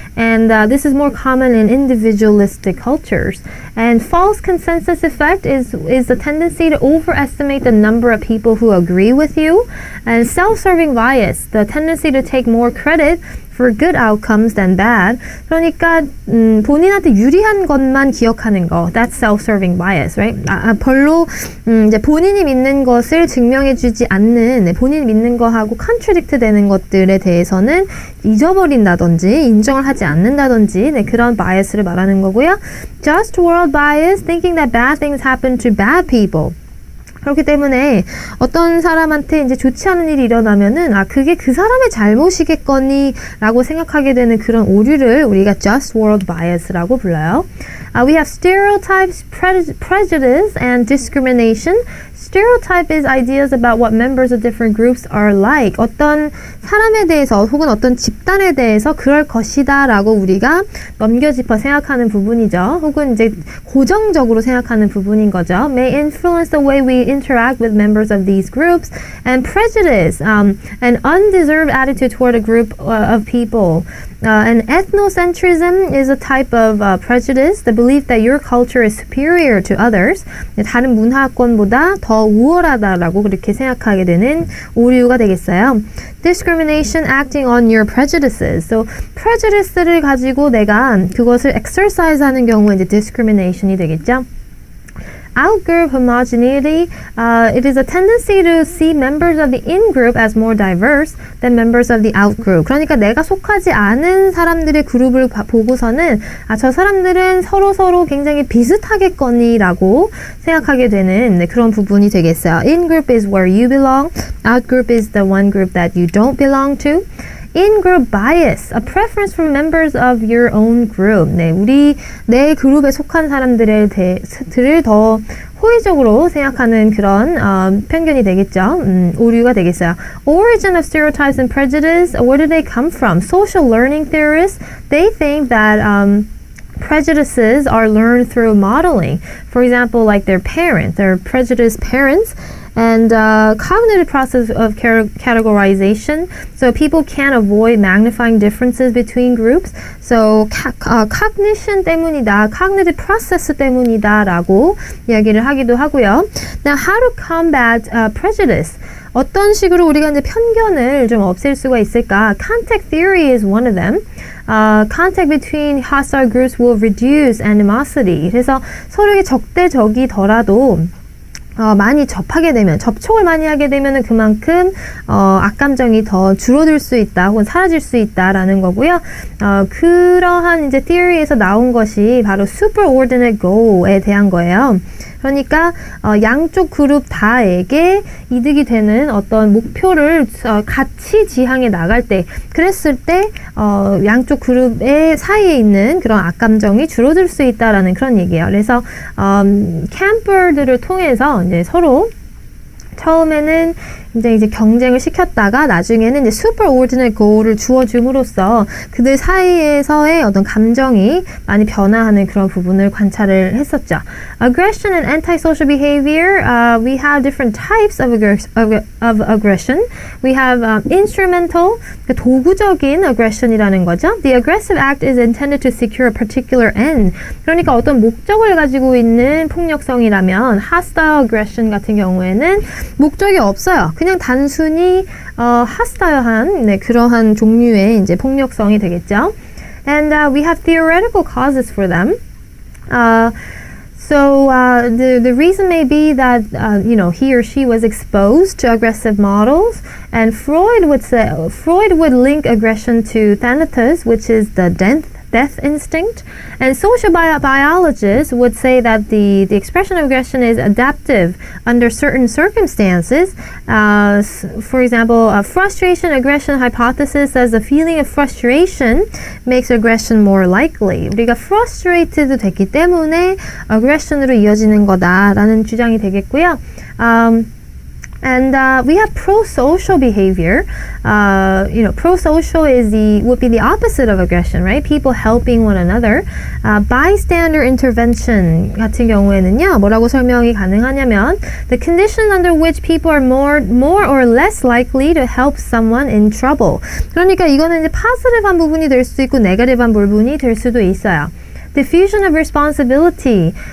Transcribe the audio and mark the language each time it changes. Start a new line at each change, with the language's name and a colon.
English: And this is more common in individualistic cultures. And false consensus effect is the tendency to overestimate the number of people who agree with you. And self-serving bias, the tendency to take more credit for good outcomes than bad.
Korean: 그러니까 본인한테 유리한 것만 기억하는 거.
English: That's self-serving bias, right?
Korean: 별로 이제 본인이 믿는 것을 증명해주지 않는, 본인이 믿는 거하고 contradict 되는 것들에 대해서는 잊어버린다든지 인정을 하지 않는다든지 그런 bias를 말하는 거고요.
English: Just world bias, thinking that bad things happen to bad people.
Korean: 그렇기 때문에 어떤 사람한테 이제 좋지 않은 일이 일어나면은 그게 그 사람의 잘못이겠거니 라고 생각하게 되는 그런 오류를 우리가 just world bias라고 불러요.
English: We have stereotypes, prejudice, and discrimination. Stereotype is ideas about what members of different groups are like.
Korean: 어떤 사람에 대해서 혹은 어떤 집단에 대해서 그럴 것이다 라고 우리가 넘겨짚어 생각하는 부분이죠. 혹은 이제 고정적으로 생각하는 부분인 거죠.
English: May influence the way we interact with members of these groups. And prejudice, an undeserved attitude toward a group of people. And ethnocentrism is a type of prejudice, the belief that your culture is superior to others.
Korean: 다른 문화권보다 더 우월하다라고 그렇게 생각하게 되는 오류가 되겠어요.
English: Discrimination acting on your prejudices.
Korean: So prejudice를 가지고 내가 그것을 exercise하는 경우에 이제 discrimination이 되겠죠.
English: Out-group homogeneity, it is a tendency to see members of the in-group as more diverse than members of the out-group.
Korean: 그러니까 내가 속하지 않은 사람들의 그룹을 보고서는 저 사람들은 서로 굉장히 비슷하겠거니라고 생각하게 되는 그런 부분이 되겠어요.
English: In-group is where you belong. Out-group is the one group that you don't belong to. In-group bias, a preference for members of your own group.
Korean: 내 그룹에 속한 사람들을 더 호의적으로 생각하는 그런 편견이 되겠죠. 오류가 되겠어요.
English: Origin of stereotypes and prejudice, where do they come from? Social learning theorists, they think that prejudices are learned through modeling. For example, like their prejudiced parents. And cognitive process of categorization. So people can't avoid magnifying differences between groups.
Korean: So cognition 때문이다, cognitive process 때문이다라고 이야기를 하기도 하고요.
English: Now, how to combat prejudice?
Korean: 어떤 식으로 우리가 이제 편견을 좀 없앨 수가 있을까?
English: Contact theory is one of them. Contact between hostile groups will reduce animosity.
Korean: 그래서 서로에게 적대적이더라도 많이 접촉을 많이 하게 되면은 그만큼 악감정이 더 줄어들 수 있다 혹은 사라질 수 있다라는 거고요. 그러한 이제 theory에서 나온 것이 바로 superordinate goal에 대한 거예요. 그러니까 양쪽 그룹 다에게 이득이 되는 어떤 목표를 같이 지향해 나갈 때, 그랬을 때 양쪽 그룹의 사이에 있는 그런 악감정이 줄어들 수 있다라는 그런 얘기예요. 그래서 캠퍼들을 통해서 이제 서로 처음에는 굉장히 이제 경쟁을 시켰다가 나중에는 이제 superordinate goal을 주어줌으로써 그들 사이에서의 어떤 감정이 많이 변화하는 그런 부분을 관찰을 했었죠.
English: Aggression and antisocial behavior, we have different types of aggression. We have instrumental,
Korean: 도구적인 aggression이라는 거죠.
English: The aggressive act is intended to secure a particular end.
Korean: 그러니까 어떤 목적을 가지고 있는 폭력성이라면 hostile aggression 같은 경우에는 목적이 없어요. 그냥 단순히 hostile한 그러한 종류의 이제 폭력성이 되겠죠.
English: And we have theoretical causes for them. So the reason may be that he or she was exposed to aggressive models, and Freud would link aggression to thanatos, which is the death instinct, and social biologists would say that the expression of aggression is adaptive under certain circumstances. For example, a frustration aggression hypothesis says the feeling of frustration makes aggression more likely.
Korean: 우리가 frustrated 됐기 때문에 aggression으로 이어지는 거다라는 주장이 되겠고요.
English: And we have pro-social behavior. Pro-social would be the opposite of aggression, right? People helping one another. Bystander intervention
Korean: 같은 경우에는요, 뭐라고 설명이 가능하냐면,
English: the conditions under which people are more or less likely to help someone in trouble.
Korean: 그러니까 이거는 이제 positive한 부분이 될 수도 있고, negative한 부분이 될 수도 있어요.
English: Diffusion of responsibility.